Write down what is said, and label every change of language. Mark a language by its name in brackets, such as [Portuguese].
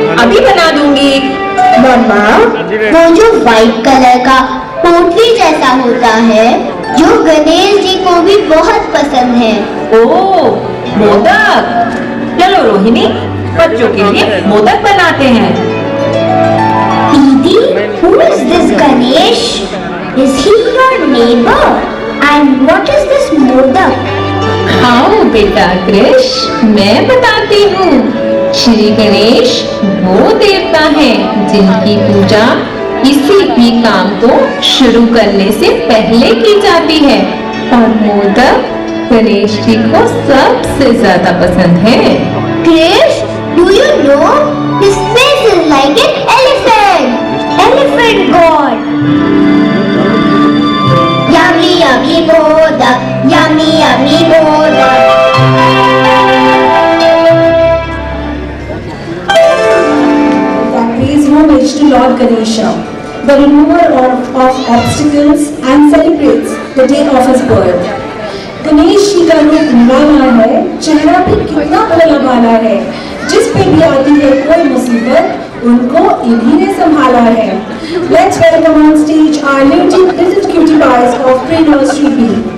[Hindi] अभी बना दूंगी। मम्मा, वो जो व्हाइट कलर का पोटली जैसा होता है, जो गणेश जी को भी बहुत पसंद है। ओह, मोदक। चलो रोहिणी, बच्चों के लिए मोदक बनाते हैं। [English] दीदी, who is this Ganesh? Is he your neighbor? And what is this modak? [Hindi] आओ बेटा कृष, मैं बताती हूँ। श्री गणेश वो देवता हैं जिनकी पूजा किसी भी काम को शुरू करने से पहले की जाती है, और मोदक गणेश जी को सबसे ज्यादा पसंद है। [English] Krish, do you know his face is like an elephant? Elephant god. Yummy, yummy modak. Yummy, yummy modak. That pays homage to Lord Ganesha, the remover of obstacles, and celebrates the day of his birth. [Hindi] Ganesh ji का रूप निराला है, चेहरा भी कितना भोला भाला है। जिस पे भी आती है कोई मुसीबत, उनको इन्हीं ने संभाला है। [English] Let's welcome on stage our little cutie pies of pre-nursery B.